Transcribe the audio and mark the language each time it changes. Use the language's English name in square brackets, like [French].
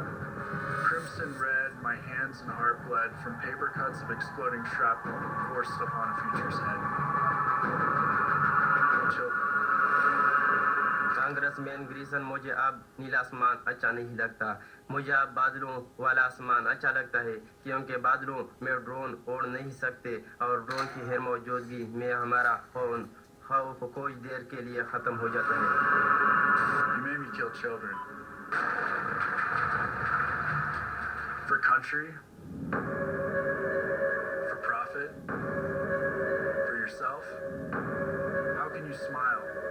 [English] Crimson red, my hands and heart bled from paper cuts of exploding shrapnel forced upon a future's head. Children. [Hindi] Congressman Grierson मुझे अब नीला आसमान अच्छा नहीं लगता मुझे अब बादलों वाला आसमान अच्छा लगता है क्योंकि बादलों में ड्रोन उड़ नहीं सकते और ड्रोन की गैर मौजूदगी में हमारा खौफ कुछ देर के लिए खत्म हो जाता है [English] You made me kill children. For country? For profit? For yourself? How can you smile?